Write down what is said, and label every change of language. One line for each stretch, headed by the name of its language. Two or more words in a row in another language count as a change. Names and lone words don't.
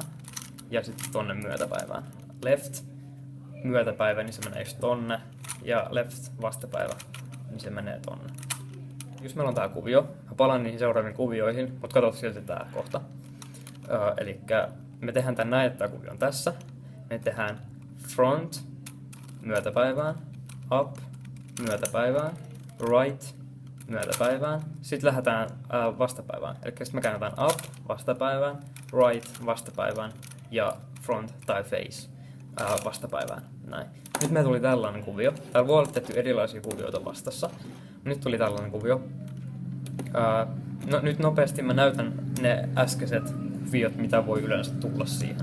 Finnish: Ja sitten tonne myötäpäivään. Left, myötäpäivä, niin se menee just tonne, ja left, vastapäivä, niin se menee tonne. Jos meillä on tää kuvio, mä palaan niihin seuraaviin kuvioihin, mutta katsotaan silti tää kohta. Elikkä me tehdään tän näin, että tää kuvio on tässä. Me tehdään front myötäpäivään, up, myötäpäivään, right, myötäpäivään. Sitten lähdetään vastapäivään. Eli sitten me käännetään up, vastapäivään, right, vastapäivään ja front tai face vastapäivään. Näin. Nyt me tuli tällainen kuvio. Täällä voi olla tehty erilaisia kuvioita vastassa. Nyt tuli tällainen kuvio. No, nyt nopeasti mä näytän ne äskeiset kuviot, mitä voi yleensä tulla siihen.